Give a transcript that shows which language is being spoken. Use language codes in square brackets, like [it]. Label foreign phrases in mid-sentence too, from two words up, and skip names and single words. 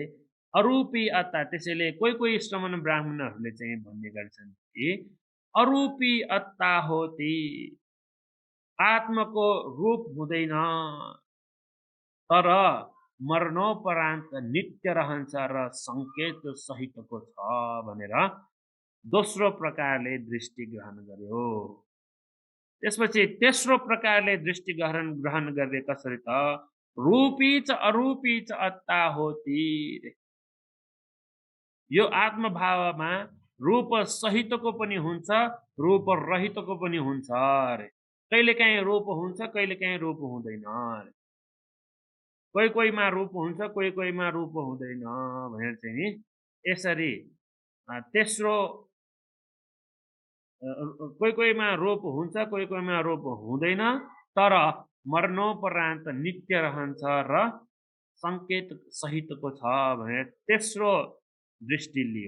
[pi] अरूपी अत्ता, [ne] त्यसैले कोही श्रमण ब्राह्मणहरूले चाहिँ भन्ने गर्छन् कि [pi] अरूपी अत्ता होती, [ne] आत्माको रूप हुँदैन तर मरणोपरान्त नित्य रहन्छ र सङ्केत सहितको छ भनेर दोस्रो प्रकारले दृष्टि ग्रहण गर्यो। त्यसपछि तेस्रो प्रकारले दृष्टि ग्रहण गर्ने कसरी त [pi] रूपी च अरूपी च अत्ता होती। [ne] यो आत्मभावमा रूप सहितको पनि हुन्छ, रूप रहितको पनि हुन्छ अरे। कहिलेकाहीँ रूप हुन्छ, कहिलेकाहीँ रूप हुँदैन अरे। कोहीमा रूप हुन्छ, कोहीमा रूप हुँदैन भनेर चाहिँ नि यसरी तेस्रो कोहीमा रूप हुन्छ, कोहीमा रूप हुँदैन तर मरणोपरान्त नित्य रहन्छ र सङ्केत सहितको छ भनेर तेस्रो दृष्टि लियो।